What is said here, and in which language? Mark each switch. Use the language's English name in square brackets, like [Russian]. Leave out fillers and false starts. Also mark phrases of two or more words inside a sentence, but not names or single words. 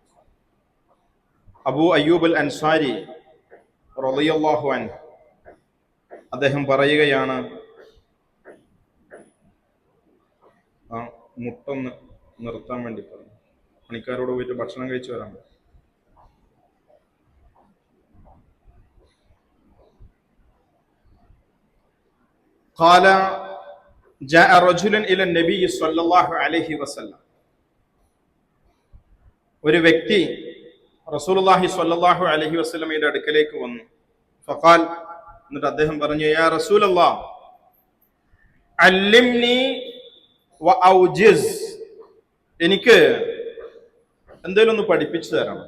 [Malayalam] അബൂ അയ്യൂബ് അൽ അൻസാരി [Arabic] رضي الله عنه [Malayalam] അദ്ദേഹം പറയുകയാണ്, മുട്ടൊന്ന് നിർത്താൻ വേണ്ടി പറഞ്ഞു, പണിക്കാരോട് പോയിട്ട് ഭക്ഷണം കഴിച്ചു വരാൻ പറഞ്ഞു. [Arabic] قال جاء رجل إلى النبي صلى الله عليه وسلم. [Malayalam] ഒരു വ്യക്തി [Arabic] رسول الله صلى الله عليه [Malayalam] വസല്ലമയുടെ അടുക്കലേക്ക് വന്നു. ഫഖാൽ, എന്നിട്ട് അദ്ദേഹം പറഞ്ഞു, [Arabic] يا رسول الله علمني وأوجز, [Malayalam] എനിക്ക് എന്തെങ്കിലും ഒന്ന് പഠിപ്പിച്ചു തരണം.